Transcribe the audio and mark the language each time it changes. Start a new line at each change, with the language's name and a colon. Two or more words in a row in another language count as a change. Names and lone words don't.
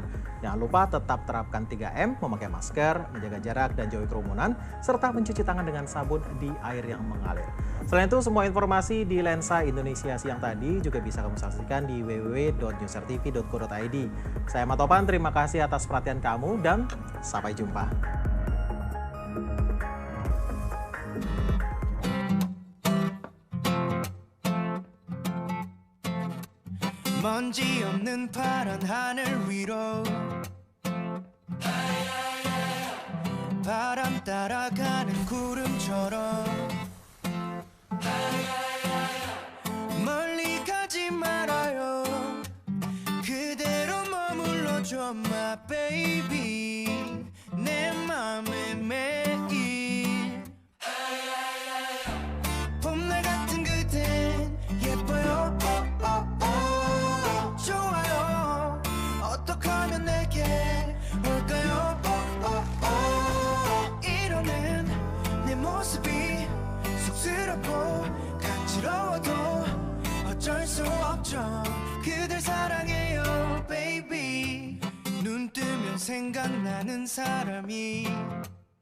Indonesian: Jangan lupa tetap terapkan 3M, memakai masker, menjaga jarak dan jauhi kerumunan, serta mencuci tangan dengan sabun di air yang mengalir. Selain itu, semua informasi di Lensa Indonesia siang tadi juga bisa kamu saksikan di www.newsrtv.co.id. Saya Matopan, terima kasih atas perhatian kamu dan sampai jumpa.
Korean: 먼지 없는 파란 하늘 위로 바람 따라가는 구름처럼 멀리 가지 말아요 그대로 머물러줘
English: my baby
Korean: 내 맘에 매일 봄날 같은 그댄 예뻐요 좋아요 어떻게 하면 내게 올까요 이러는 내 모습이 쑥스럽고 간지러워도 어쩔 수 없죠 그댈 사랑해요 baby 눈 뜨면 생각나는 사람이